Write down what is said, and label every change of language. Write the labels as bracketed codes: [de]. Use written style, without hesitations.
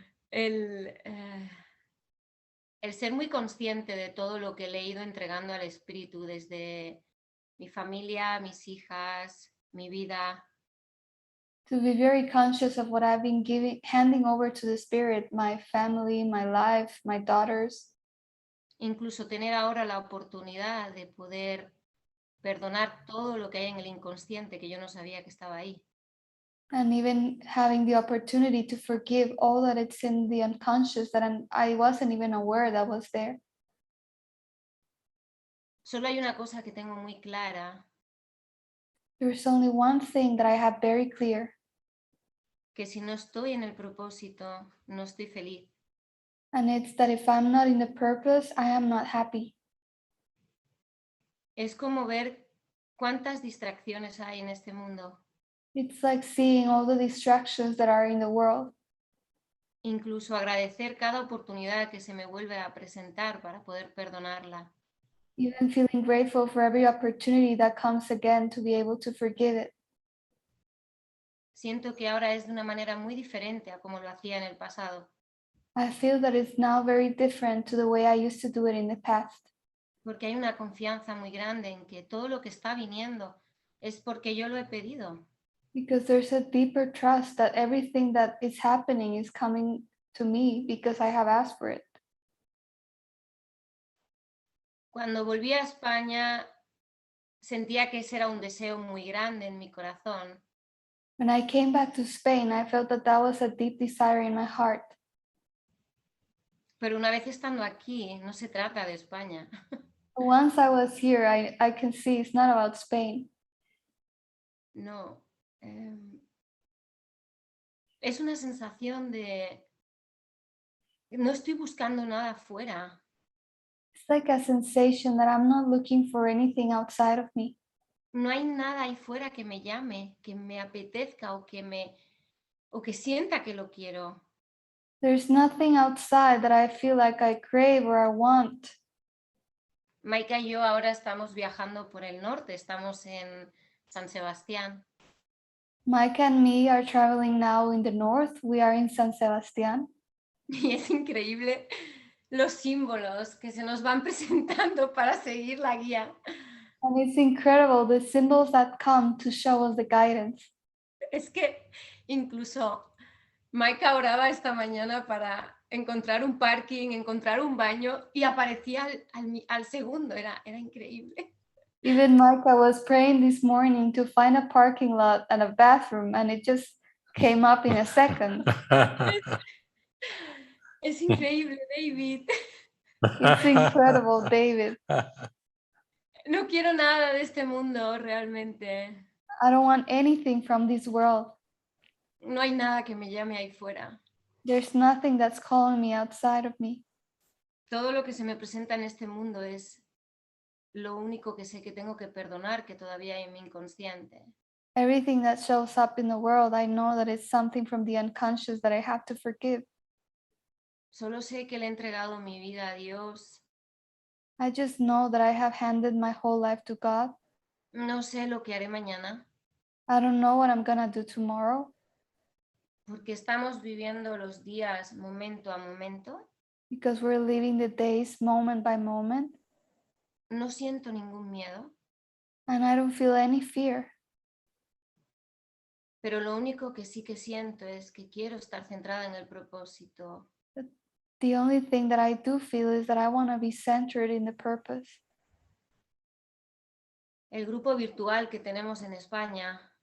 [es] El ser muy consciente de todo lo que le he ido entregando al espíritu desde mi familia, mis hijas, mi vida. [en] To be very conscious of what I've been handing over to the Spirit, my family, my life, my daughters. [es] Incluso tener ahora la oportunidad de poder perdonar todo lo que hay en el inconsciente que yo no sabía que estaba ahí. [en] And even having the opportunity to forgive all that it's in the unconscious that I wasn't even aware that was there. [es] Solo hay una cosa que tengo muy clara. [en] There's only one thing that I have very clear. [es] Que si no estoy en el propósito, no estoy feliz. [en] And it's that if I'm not in the purpose, I am not happy. [es] Es como ver cuántas distracciones hay en este mundo. [en] It's like seeing all the distractions that are in the world. [es] Incluso agradecer cada oportunidad que se me vuelve a presentar para poder perdonarla. [en] Even feeling grateful for every opportunity that comes again to be able to forgive it. [es] Siento que ahora es de una manera muy diferente a como lo hacía en el pasado. [en] I feel that it's now very different to the way I used to do it in the past. [es] Porque hay una confianza muy grande en que todo lo que está viniendo es porque yo lo he pedido. [en] Because there's a deeper trust that everything that is happening is coming to me because I have asked for it. [es] Cuando volví a España, sentía que ese era un deseo muy grande en mi corazón. [en] When I came back to Spain, I felt that that was a deep desire in my heart. [es] Pero una vez estando aquí, no se trata de España. [en] Once I was here, I can see it's not about Spain. [es] No. Es una sensación de no estoy buscando nada afuera. [en] It's like a sensation that I'm not looking for anything outside of me. [es] No hay nada ahí fuera que me llame, que me apetezca o que sienta que lo quiero. [en] There's nothing outside that I feel like I crave or I want. [es] Maika y yo ahora estamos viajando por el norte, estamos en San Sebastián. [en] Mike and me are traveling now in the north. We are in San Sebastián. [es] Y es increíble los símbolos que se nos van presentando para seguir la guía. [en] And it's incredible the symbols that come to show us the guidance. [es] Es que incluso Maika oraba esta mañana para encontrar un parking, encontrar un baño y aparecía al segundo, era increíble. [en] Even Micah was praying this morning to find a parking lot and a bathroom, and it just came up in a second. [es] Es increíble, David. [en] It's incredible, David. [es] No quiero nada de este mundo realmente. [en] I don't want anything from this world. [es] No hay nada que me llame ahí fuera. [en] There's nothing that's calling me outside of me. [es] Todo lo que se me presenta en este mundo es lo único que sé que tengo que perdonar, que todavía hay en mi inconsciente. [en] Everything that shows up in the world, I know that it's something from the unconscious that I have to forgive. [es] Solo sé que le he entregado mi vida a Dios. [en] I just know that I have handed my whole life to God. [es] No sé lo que haré mañana, [en] I don't know what I'm gonna do tomorrow [es] porque estamos viviendo los días momento a momento. [en] because we're living the days moment by moment, [es] No siento ningún miedo, [en] and I don't feel any fear. [es] pero lo único que sí que siento es que quiero estar centrada en el propósito. [en] The only thing that I do feel is that I want to be centered in the purpose. [es] El grupo virtual que tenemos en España